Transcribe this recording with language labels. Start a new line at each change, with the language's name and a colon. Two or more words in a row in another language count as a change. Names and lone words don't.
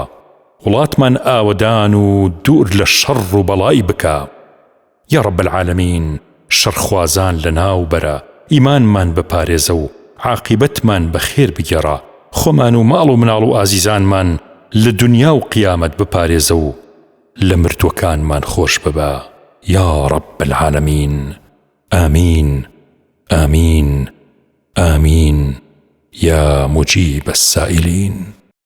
Central Kurdish: وڵاتمان ئاوەدان و دوور لە شەڕ و بەڵای بکە.
Arabic: یا رب العالەمین
Central Kurdish: شەڕخوازان لە ناو بەرە، ئیمانمان بپارێزە و عاقبەتمان بەخێر بگێڕە، خۆمان و ماڵ و مناڵ و ئازیزانمان لە دنیا و قیامەت بپارێزە و لە مردوەکانمان خۆش ببە
Arabic: یا رب العالەمین. آمین آمین آمین یا مجیب السائلین.